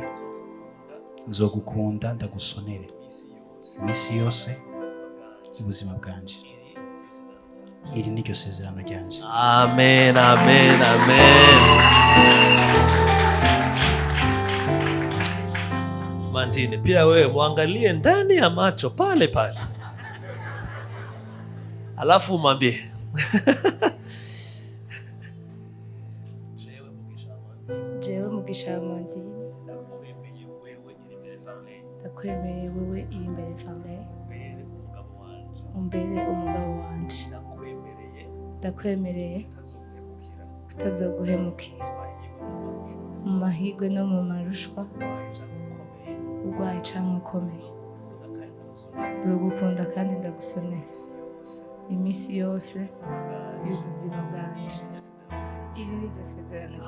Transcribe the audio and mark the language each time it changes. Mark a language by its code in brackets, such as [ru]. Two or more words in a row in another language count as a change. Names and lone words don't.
[rn] Nzogukunda ndagusonere imisi yose ubuzima bwanje. Iri niryo sezerano ryanje. Amen, amen, amen. Amandine, [sw] pia wewe muangalie ndani ya macho pale pale, alafu umwambie [rn] jewe mugisha Amandine ndakwemeye wewe IRIMBERE Farley umbere umugabo wanje ndakwemereye kutazoguhemukira mu mahigwe no mu marushwa urwaye canke ukomeye ndagukunda kandi ndagusonera iminsi yose y'ubuzima bwanje iri ni ryo sezerano ryanjye.